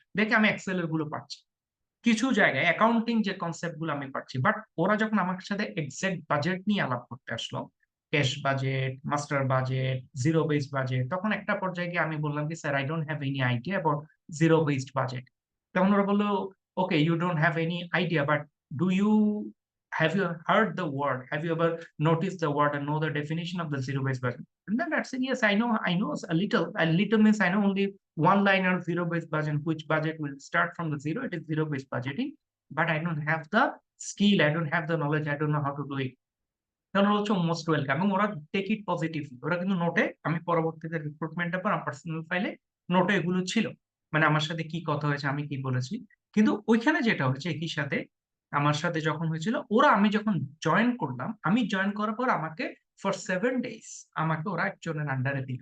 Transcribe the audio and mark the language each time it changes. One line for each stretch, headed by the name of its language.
Bangla: দেখে আমি এক্সেল এর গুলো পারছি। কিছু জায়গায় অ্যাকাউন্টিং যে কনসেপ্ট গুলো আমি পারছি, বাট ওরা যখন আমার সাথে এক্সাক্ট বাজেট নিয়ে আলাপ করতে আসলো, cash budget, master budget, zero based budget, তখন একটা পর্যায়ে গিয়ে আমি বললাম কি, sir
English: I don't have any idea about zero based budget. তখন ওরা বললো, okay you don't have any idea, but do you have you heard the word, have you ever noticed the word and know the definition of the zero based budget? And then I said, yes, I know a little means I know only one line of zero based budget, which budget will start from the zero, it is zero based budgeting, but I don't have the skill, I don't have the knowledge, I don't know how to do it.
Bangla: কারণ ওরা হচ্ছে
English: most welcome
Bangla: এবং ওরা
English: Take it positively.
Bangla: ওরা কিন্তু নোটে, আমি পরবর্তীতে রিক্রুটমেন্টের পর আমার পার্সোনাল ফাইলে নোটে এগুলো ছিল, মানে আমার সাথে কি কথা হয়েছে, আমি কি বলেছি। কিন্তু ওইখানে যেটা হচ্ছে একই সাথে আমার সাথে যখন হয়েছিল, ওরা, আমি যখন জয়েন করলাম, আমি জয়েন করার পর আমাকে
English: for 7 days
Bangla: আমাকে ওরা একজনের আন্ডারে দিল।